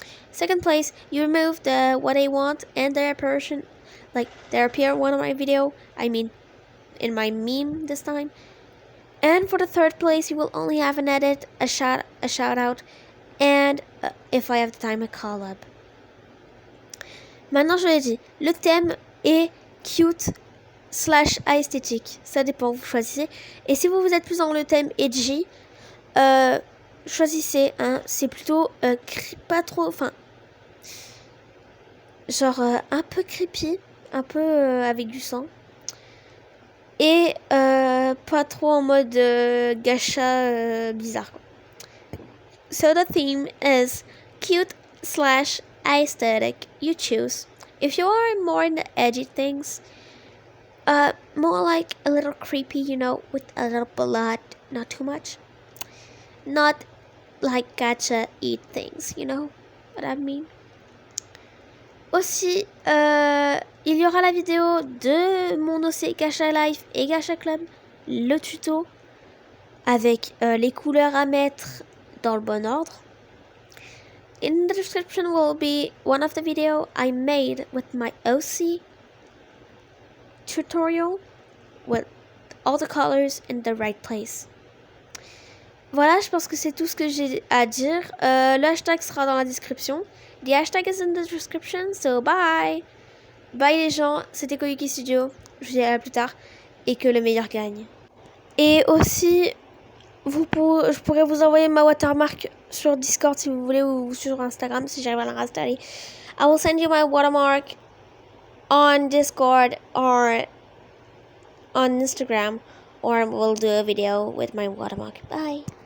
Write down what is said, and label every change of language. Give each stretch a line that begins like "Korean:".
English: Second place, you remove the what they want and their person, they appear in one of my video. I mean, in my meme this time. And for the third place, you will only have an edit, a shout out, and if I have the time, a collab.
French: Maintenant, je l'ai dit, le thème est cute / esthétique. Ça dépend, vous choisissez. Et si vous êtes plus dans le thème edgy, choisissez un. C'est plutôt pas trop, un peu creepy, un peu avec du sang. Et pas trop en mode gacha bizarre.
English: So the theme is cute / aesthetic. You choose. If you are more in the edgy things, more like a little creepy, with a little blood, not too much. Not like gacha eat things, you know what I mean?
French: Aussi, il y aura la vidéo de mon OC Gacha Life et Gacha Club, le tuto, avec les couleurs à mettre dans le bon ordre.
English: In the description will be one of the video I made with my OC tutorial with all the colors in the right place.
French: Voilà, je pense que c'est tout ce que j'ai à dire. Le hashtag sera dans la description.
English: The hashtag is in the description, so bye!
French: Bye les gens, c'était Koyuki Studio. Je vous dis à plus tard. Et que le meilleur gagne. Et aussi, je pourrais vous envoyer ma watermark sur Discord si vous voulez, ou sur Instagram si j'arrive à la réinstaller.
English: I will send you my watermark on Discord or on Instagram, or we'll do a video with my watermark. Bye!